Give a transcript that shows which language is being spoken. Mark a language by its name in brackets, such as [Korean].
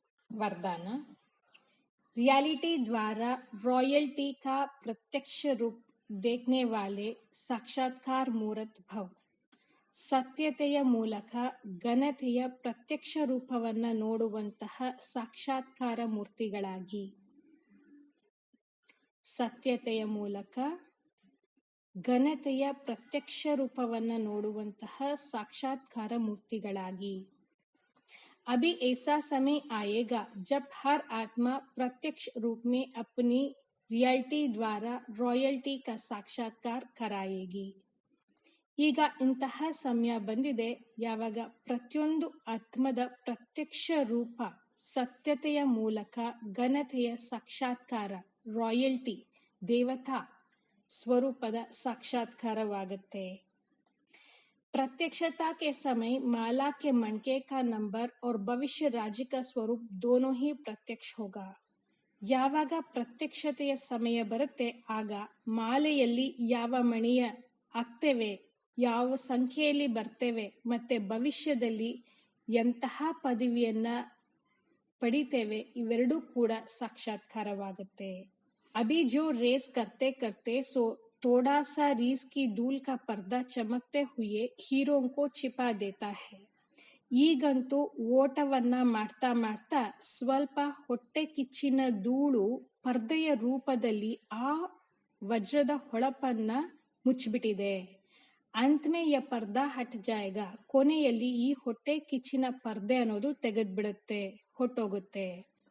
[Hindi] वरदान, रियलिटी द्वारा रॉयल्टी का प्रत्यक्ष रूप देखने वाले साक्षात्कार मूर्त भव. [Kannada] ಸತ್ಯತೆಯ ಮೂಲಕ ಘನತೆಯ ಪ್ರತ್ಯಕ್ಷ ರೂಪವನ್ನ ನೋಡುವಂತಹ ಸಾಕ್ಷಾತ್ಕಾರ ಮೂರ್ತಿಗಳಾಗಿ. ಸತ್ಯತೆಯ ಮೂಲಕ ಘನತೆಯ ಪ್ರತ್ಯಕ್ಷ ರೂಪವನ್ನ ನೋಡುವಂತಹ ಸಾಕ್ಷಾತ್ಕಾರ ಮೂರ್ತಿಗಳಾಗಿ. [Hindi] अभी ऐसा समय आएगा जब हर आत्मा प्रत्यक्ष रूप में अपनी रियलिटी द्वारा रॉयल्टी का साक्षात्कार कराएगी. [Kannada] ಈಗ ಇಂತಹ ಸಮಯ ಬಂದಿದೆ ಯಾವಾಗ ಪ್ರತಿಯೊಂದು ಆತ್ಮದ ಪ್ರತ್ಯಕ್ಷ ರೂಪ ಸತ್ಯತೆಯ ಮೂಲಕ ಘನತೆಯ ಸಾಕ್ಷಾತ್ಕಾರ ರಾಯಲ್ಟಿ ದೇವತಾ ಸ್ವರೂಪದ ಸಾಕ್ಷಾತ್ಕಾರವಾಗುತ್ತೆ. [Hindi] प्रत्यक्षता के समय माला के मणके का नंबर और भविष्य राज्य का स्वरूप दोनों ही प्रत्यक्ष होगा. [Kannada] ಯಾವಾಗ ಪ್ರತ್ಯಕ್ಷತೆಯ ಸಮಯ ಬರುತ್ತೆ ಆಗ ಮಾಲೆಯಲ್ಲಿ ಯಾವ ಮಣಿಯ ಆಗ್ತೇವೆ, ಯಾವ ಸಂಖ್ಯೆಯಲ್ಲಿ ಬರ್ತೇವೆ ಮತ್ತೆ ಭವಿಷ್ಯದಲ್ಲಿ ಎಂತಹ ಪದವಿಯನ್ನ ಪಡಿತೇವೆ ಇವೆರಡೂ ಕೂಡ ಸಾಕ್ಷಾತ್ಕಾರವಾಗುತ್ತೆ. [Hindi] ಅಭಿ ಜೋ ರೇಸ್ ಕರ್ತೆ ಕರ್ತೆ ಸೋ थोड़ा सा रीस की धूल का पर्दा चमकते हुए हीरो को छिपा देता है. [Kannada] ಈಗಂತೂ ಓಟವನ್ನ ಮಾಡ್ತಾ ಮಾಡ್ತಾ ಸ್ವಲ್ಪ ಹೊಟ್ಟೆ ಕಿಚ್ಚಿನ ಧೂಳು ಪರ್ದೆಯ ರೂಪದಲ್ಲಿ ಆ ವಜ್ರದ ಹೊಳಪನ್ನ ಮುಚ್ಚಿಬಿಟ್ಟಿದೆ. [Hindi] ಅಂತ್ಮೇ ಯ ಪರ್ದಾ ಹಟ್ ಜಾಯೇಗಾ, [Kannada] ಕೊನೆಯಲ್ಲಿ ಈ ಹೊಟ್ಟೆ ಕಿಚ್ಚಿನ ಪರ್ದೆ ಅನ್ನೋದು ತೆಗೆದ್ಬಿಡುತ್ತೆ, ಹೊಟ್ಟೋಗುತ್ತೆ.